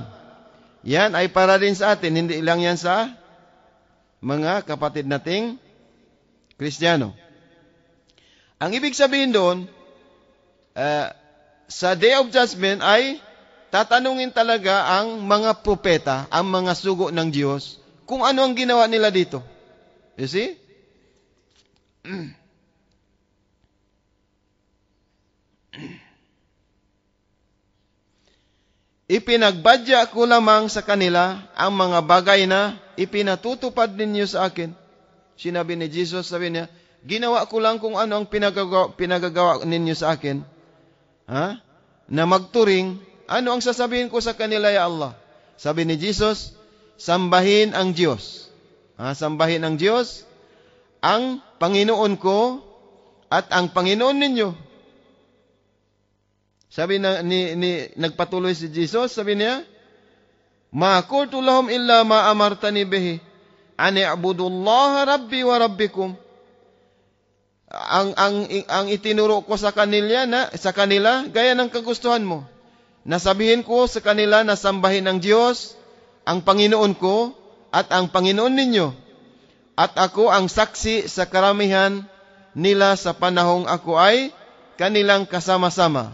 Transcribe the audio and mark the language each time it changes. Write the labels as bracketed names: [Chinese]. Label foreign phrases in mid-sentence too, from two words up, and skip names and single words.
[Filipino] Yan ay para rin sa atin, hindi lang yan sa mga kapatid nating Kristiyano. Ang ibig sabihin doon, sa [English] Day of Judgment [Filipino] ay tatanungin talaga ang mga propeta, ang mga sugo ng Diyos, kung ano ang ginawa nila dito. [English] You see? [Filipino] Ipinagbadya ko lamang sa kanila ang mga bagay na ipinatutupad ninyo sa akin. Sinabi ni Jesus, sabi niya, ginawa ko lang kung ano ang pinagagawa ninyo sa akin. Na magturing, ano ang sasabihin ko sa kanila, [Arabic] يا الله? [Filipino] Sabi ni Jesus, sambahin ang Diyos. Sambahin ang Diyos, ang Panginoon ko at ang Panginoon ninyo. Sabi nagpatuloy si Jesus, sabi niya, [Arabic] ما قلت لهم إلا ما أمرتني به أن اعبدوا الله ربي وربكم. [Filipino] Ang itinuro ko sa kanila gaya ng kagustuhan mo. Nasabihin ko sa kanila na sambahin ang Diyos, ang Panginoon ko at ang Panginoon ninyo. At ako ang saksi sa karamihan nila sa panahong ako ay kanilang kasama-sama.